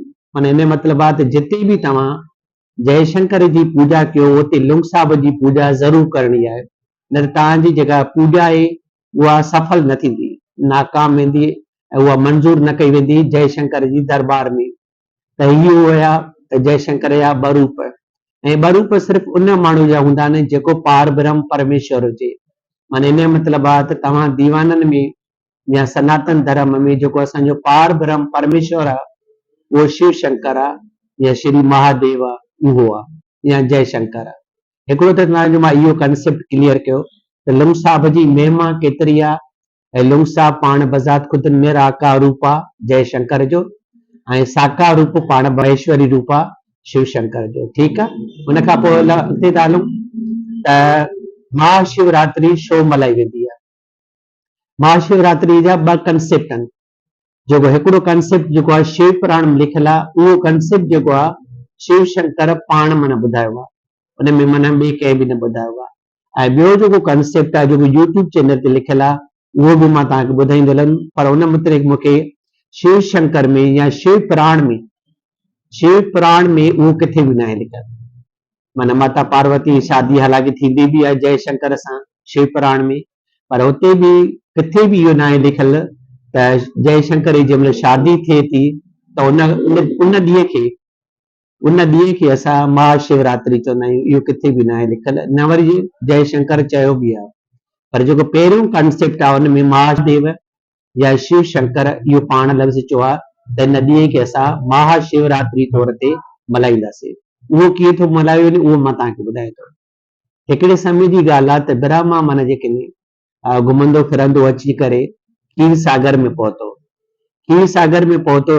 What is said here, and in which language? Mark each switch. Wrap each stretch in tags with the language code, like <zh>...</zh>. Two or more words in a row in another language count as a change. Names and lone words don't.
<sd>माना इन मतिलबु आहे त जिते बि तव्हां जयशंकर जी पूॼा कयो उते लुंग साहब जी पूॼा ज़रूरु करणी आहे, न त तव्हांजी जेका पूॼा आहे उहा सफल न थींदी, नाकाम वेंदी ऐं उहा मंज़ूर न कई वेंदी जयशंकर जी दरबार में। त इहो हुया जयशंकर जा ॿ रूप ऐं ॿ रूप सिर्फ़ु उन माण्हू जा हूंदा आहिनि जेको पार ब्रह्म परमेश्वर हुजे। माना इन जो मतिलबु आहे त तव्हां दीवाननि में या सनातन धर्म में जेको असांजो पार ब्रह्म परमेश्वर आहे उहो शिव शंकर आहे या श्री महादेव आहे, उहो आहे या जयशंकर आहे। हिकिड़ो त तव्हांजो मां इहो</sd> <en>concept clear</en> <sd>कयो त लुंग साहब जी महिमा केतिरी आहे ऐं लुंग साहब पाण बज़ात ख़ुदि निराकार रूप आहे जयशंकर जो ऐं साकार रूप पाण महेश्वरी रूप आहे शिव शंकर जो। ठीकु आहे, उन खां पोइ अॻिते था हलूं त महाशिवरात्रि छो मल्हाई वेंदी आहे। महाशिवरात्रि जा ॿ कंसेप्ट आहिनि। जेको हिकिड़ो कंसेप्ट जेको आहे शिव पुराण में लिखियलु आहे, उहो कंसेप्ट जेको आहे शिव शंकर पाण ॿुधायो आहे, उन में ॿिए कंहिं बि न ॿुधायो आहे। ऐं ॿियो जेको कंसेप्ट आहे जेको यूट्यूब चैनल ते लिखियलु आहे उहो बि मां तव्हांखे ॿुधाईंदो हलंदुमि, पर उन मुतलिक़ मूंखे शिव शंकर में या शिव पुराण में उहो किथे बि न आहे लिखियलु। माना माता पार्वती जी शादी हालांकि थींदी बि आहे जयशंकर सां शिव पुराण में, पर उते बि किथे बि इहो न आहे लिखियलु त जयशंकर जी जंहिं महिल शादी थिए थी त उन ॾींहं खे असां महाशिवरात्रि चवंदा आहियूं। इहो किथे बि न आहे लिखियलु, न वरी जयशंकर चयो बि आहे, पर जेको पहिरियों कंसेप्ट आहे उन में महादेव या शिव शंकर इहो पाण लफ़्ज़ चयो आहे त इन ॾींहं खे असां महाशिवरात्रि तौर ते मल्हाईंदासीं। उहो कीअं थो मल्हायो वञे उहो मां तव्हांखे ॿुधायां थो। हिकिड़े समय जी ॻाल्हि आहे त ब्रह्मा माना जेके घुमंदो फिरंदो अची करे खीर सागर में पहुतो।</sd>